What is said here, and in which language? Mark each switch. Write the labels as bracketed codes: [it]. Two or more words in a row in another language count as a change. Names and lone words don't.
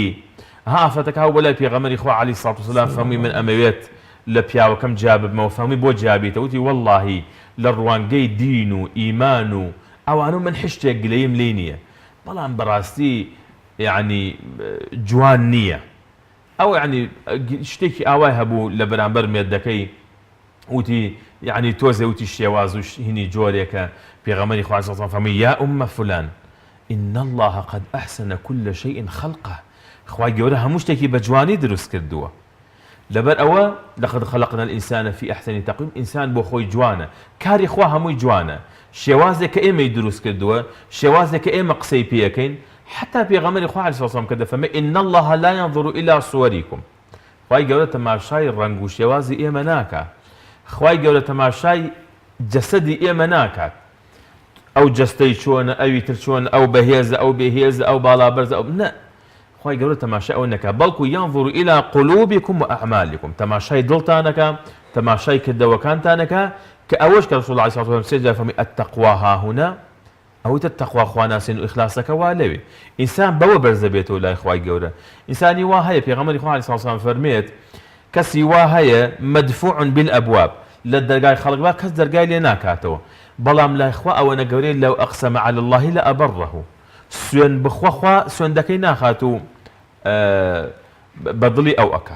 [ckb] ئافرەتەکە هاو بەلای پێغەمبەری خوا [ar] عەلەیهی سڵات وسەلام [ckb] فەرمووی من ئەمەوێت لە پیاوەکەم جا ببمەوە، فەرمووی بۆ جابیتە، وتی وەڵڵاهی لە ڕوانگەی دین و ئیمان و ئەوانە من هیچ شتێک گلەییم لێ نییە، بەڵام بەڕاستی یعنی جوان نییە. ئەو یعنی شتێکی ئاوای هەبوو لە بەرامبەر مێردەکەی، وتی یعنی تۆزێ وتی شێواز و هینی جۆرێکە. پێغەمبەری خوا [ar] عەلەیهی سڵات [ckb] فەرمووی [ar] یا ئومە فولان إن الله قد أحسن كل شيء خلقه، [ckb] خوای گەورە هەموو شتێکی بە جوانی دروست کردووە. لەبەر ئەوە [ar] لەقد خەلقنا الإنسان في أحسن تقويم، [ckb] ئینسان بۆ خۆی جوانە، کاری خوا هەمووی جوانە، شێوازێک کە ئێمەی دروست کردووە، شێوازێک کە ئێمە قسەی پێەکەین. حتى پێغەمبەری خوا [ar] عەلەیهی سڵات وسەلام [ckb] کە دەفەرمێ [ar] إن الله لا ينظر إلى صوركم، [ckb] خوای گەورە تەماشای ڕەنگ و شێوازی ئێمە ناکات، خوای گەورە تەماشای جەسەدی ئێمە ناکات، ئەو جەستەی چۆنە، ئەوی تر چۆنە، ئەو بەهێزە، ئەو بێهێزە، ئەو باڵابەرزە، ئەو نە، خوای گەورە تەماشای ئەوە نەکات، بەڵکو [ar] ينظر إلى قلوبكم وأعمالكم، [ckb] تەماشای دڵتانەکە، تەماشای کردەوەکانتانەکە، کە ئەوەش کە ڕەسوڵ [ar] عەلەیهی سڵات وسەلام [ckb] سێجار فەرمووی [ar] التەقوا هاهونا، [ckb] ئەوەی تەقوا خواناسین و ئیخلاسەکە وا لەوێ. ئینسان بەوە بەرزە بێتەوە لای خوای گەورە. ئینسانی وا هەیە پێغەمبەری خوا [ar] عەلەیهی سڵات وسەلام [ckb] فەرمێت کەسی وا هەیە [ar] مەدفوع بالأبواب، [ckb] لە دەرگای خەڵکدا کەس دەرگای لێ ناکاتەوە، بەڵام لای خوا ئەوەنە گەورەی لەو [ar] ئەقسەمە عەلى الله لأبره، [ckb] سوێن بخوا خوا سوێندەکەی ناخات و بەدڵی ئەو ئەکات.